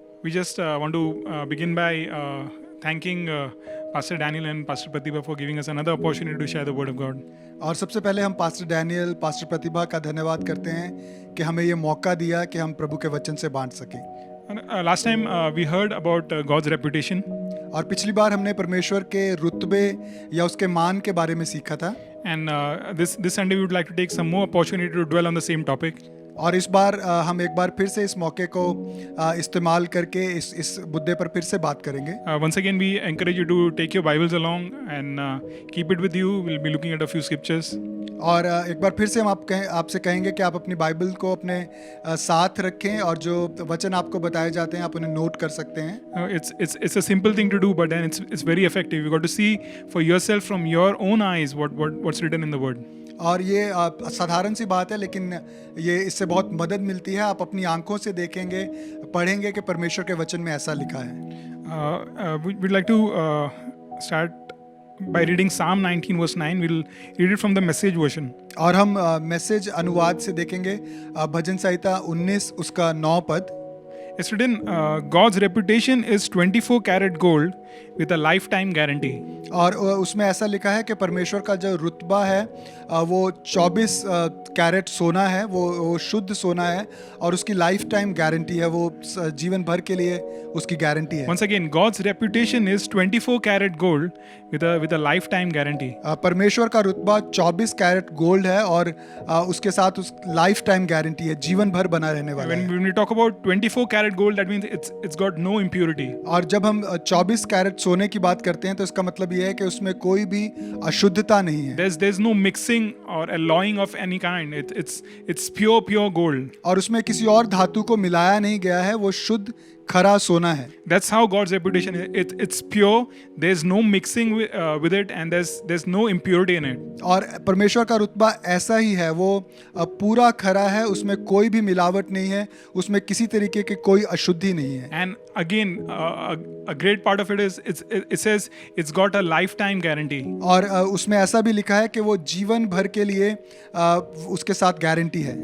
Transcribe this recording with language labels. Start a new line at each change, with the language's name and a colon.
English: We just want to begin by thanking Pastor Daniel and Pastor Pratibha for giving us another opportunity to share the Word of God.
Hindi: और सबसे पहले हम pastor Daniel, pastor प्रतिभा का धन्यवाद करते हैं कि हमें ये मौका दिया कि हम प्रभु के वचन से बांट सकें।
English: Last time we heard about God's reputation.
Hindi: और पिछली बार हमने परमेश्वर के रुतबे या उसके मान के बारे में सीखा था।
English: And this Sunday we would like to take some more opportunity to dwell on the same topic.
Hindi: और इस बार हम एक बार फिर से इस मौके को इस्तेमाल करके इस मुद्दे पर फिर से बात करेंगे।
English: Once again we encourage you to take your Bibles along and keep it with you. We'll be looking at a few scriptures.
Hindi: और एक बार फिर से हम आपसे कहेंगे कि आप अपनी बाइबल को अपने साथ रखें और जो वचन आपको बताए जाते हैं आप उन्हें नोट कर सकते हैं।
English: It's a simple thing to do, but then it's very effective. You got to see for yourself from your own eyes what's written in the Word.
Hindi: और ये साधारण सी बात है, लेकिन ये इससे बहुत मदद मिलती है। आप अपनी आंखों से देखेंगे, पढ़ेंगे कि परमेश्वर के वचन में ऐसा लिखा है।
English: We'd like to start by reading Psalm 19 verse 9. We'll read it from the Message version.
Hindi: और हम मैसेज अनुवाद से देखेंगे भजन संहिता 19 उसका 9 पद।
English: It's written, God's reputation is 24 karat gold with a lifetime guarantee.
Hindi: और उसमें ऐसा लिखा है कि परमेश्वर का जो रुतबा है वो 24 कैरेट सोना है, वो शुद्ध सोना है और उसकी लाइफ टाइम गारंटी है, वो जीवन भर के लिए उसकी गारंटी है।
English: Once again, God's reputation is 24 karat gold with a lifetime guarantee.
Hindi: परमेश्वर का रुतबा 24 कैरेट गोल्ड है और उसके साथ उस लाइफ टाइम गारंटी है, जीवन भर बना रहने वाला है।
English: When we talk about 24 karat gold, that means it's got no impurity.
Hindi: और जब हम 24 कैरेट सोने की बात करते हैं तो इसका मतलब ये है कि उसमें कोई भी अशुद्धता नहीं है।
English: There's no mixing or alloying of any kind. It's pure gold.
Hindi: और उसमें किसी और धातु को मिलाया नहीं गया है, वो शुद्ध खरा सोना है।
English: That's how God's reputation is. It's pure. There's no mixing with it, and there's no impurity in it.
Hindi: और परमेश्वर का रुतबा ऐसा ही है, वो पूरा खरा है, उसमें कोई भी मिलावट नहीं है, उसमें किसी तरीके के कोई अशुद्धि नहीं है।
English: And again, a great part of it is it says it's got a lifetime guarantee.
Hindi: और उसमें ऐसा भी लिखा है कि वो जीवन भर के लिए उसके साथ गारंटी है।